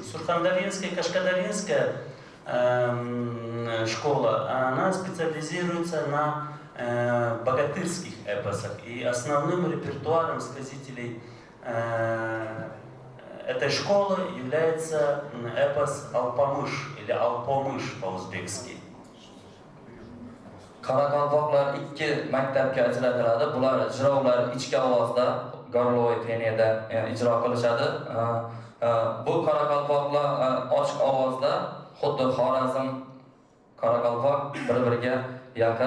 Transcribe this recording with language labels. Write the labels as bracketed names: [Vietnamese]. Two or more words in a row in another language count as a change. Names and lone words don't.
[Russian] Сурхандаринская и Кашкадаринская школа, она специализируется на богатырских эпосах, и основным репертуаром сказителей этой школы является эпос Алпамыш или Алпомыш по-узбекски. [Uzbek] Qoraqalpoqlar ikki maktabga ajratiladi. Bular ijrolar ichki ovozda, [Russian] горловой пенияда [Uzbek] ijro qilishadi. Bu qoraqalpoqlar ochiq ovozda, xuddi Xorazm qoraqalpoq bir-biriga yaqin.